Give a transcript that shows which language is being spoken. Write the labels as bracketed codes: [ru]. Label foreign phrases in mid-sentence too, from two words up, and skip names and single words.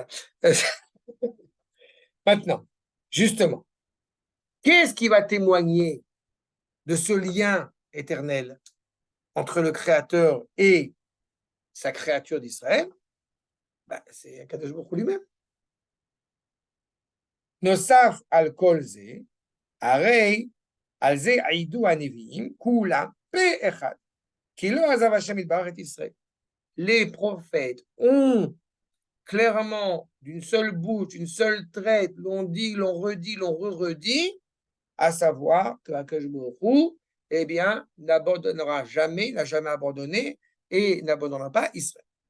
[fr] Maintenant, justement, qu'est-ce qui va témoigner de ce lien éternel entre le Créateur et sa créature d'Israël? C'est Akadosh Baruch Hu lui-même. [he] נוסף על כל זה הרי על זה העידו הנביאים כולם פה אחד כי לא עזב השם יתברך את ישראל. [fr] Les prophètes ont clairement, d'une seule bouche, d'une seule traite, l'on dit, l'on redit, l'on redit, à savoir que Akadosh Baruch Hu, eh bien, n'abandonnera jamais, n'a jamais abandonné et n'abandonnera pas Israël.